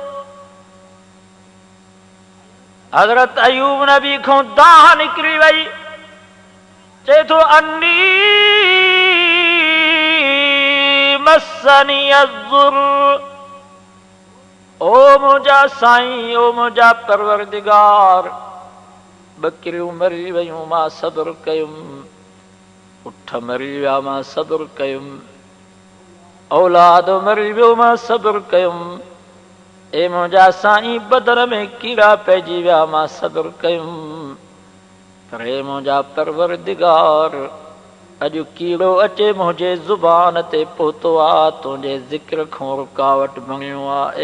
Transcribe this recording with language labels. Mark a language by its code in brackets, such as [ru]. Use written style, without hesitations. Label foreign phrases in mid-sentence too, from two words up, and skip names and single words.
[sd] حضرت ایوب نبی کھوں داہ نکری وئی چے تو [ar] انی مسنی الضر. [sd] او مجھا سائیں او مجھا پروردگار بکریوں مری ویوں ماں صبر کیوں اٹھ مری ویا ماں صبر کیم औलाद मरी वियो मां सब्र कयुमि। ए मुंहिंजा साईं बदन में कीड़ा पइजी विया मां सब्र कयुमि। पर हे मुंहिंजा परवरदिगार अॼु कीड़ो अचे मुंहिंजे ज़ुबान ते पहुतो आहे, तुंहिंजे ज़िक्र खां रुकावट बणियो आहे।